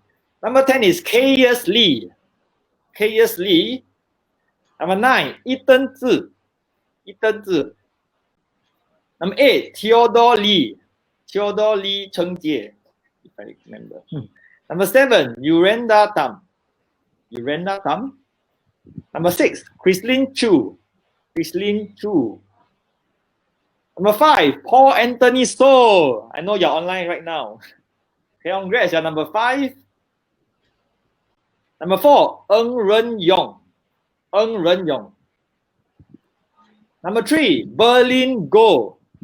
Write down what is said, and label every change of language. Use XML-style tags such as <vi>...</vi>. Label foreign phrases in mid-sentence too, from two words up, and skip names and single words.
<en>Number 10 is K.S. Lee. K.S. Lee. Number 9, Ethan Zhi. Ethan Zhi. Number 8, Theodore Lee. Theodore Lee Chengjie, if I remember. Number 7, Yurenda Tam. Yurenda Tam. Number 6, Chrislyn Chu. Chrislyn Chu. Number 5, Paul Anthony So. I know you're online right now. Okay, congrats, you're number 5. Number 4, Ng Ren Yong. Ng Ren Yong. Number 3, Berlin Go.</en>